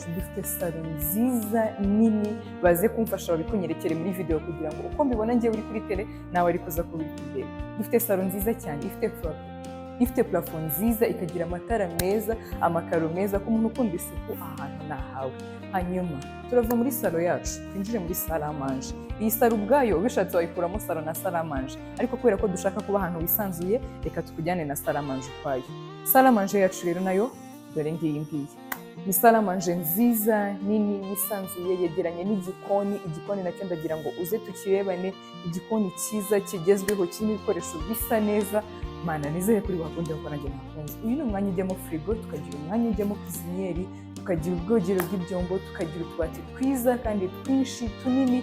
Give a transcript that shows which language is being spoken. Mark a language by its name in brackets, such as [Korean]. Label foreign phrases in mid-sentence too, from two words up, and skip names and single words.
[Kinyarwanda] Dufite salo nziza nini, baze kumfasha babikunyerekere muri video kugira ngo uko mbibona ngiye uri kuri tele nawe ari kuza kubireba. Dufite salo nziza cyane, ifite plafond nziza, ikagira amatara meza, amakaro meza ku muntu ukunda isuku ahantu nahawe. Hanyuma turava muri salo yacu twinjire muri [French] salle à manger. [Kinyarwanda] Iyi salo ubwayo ubishatse wayikuramo salo na [French] salle à manger, [Kinyarwanda] ariko kubera ko dushaka kuba ahantu wisanzuye reka tukujyane na [French] salle à manger [Kinyarwanda] ukwayo. [French] Salle à manger [Kinyarwanda] yacu rero nayo dore ngiyi. Ni [French] salle à manger [Kinyarwanda] nziza nini yisanzuye, yegeranye n'igikoni. Igikoni nacyo ndagira ngo uze tukirebane. Igikoni cyiza kigezweho kirimo ibikoresho bisa neza. Mana nizeye kuri wakunde ko nanjye nakunze. Uyu ni umwanya ujyamo frigo, tukagira umwanya ujyamo cuisinière, tukagira ubwogero bw'ibyombo, tukagira utubati twiza kandi twinshi tunini.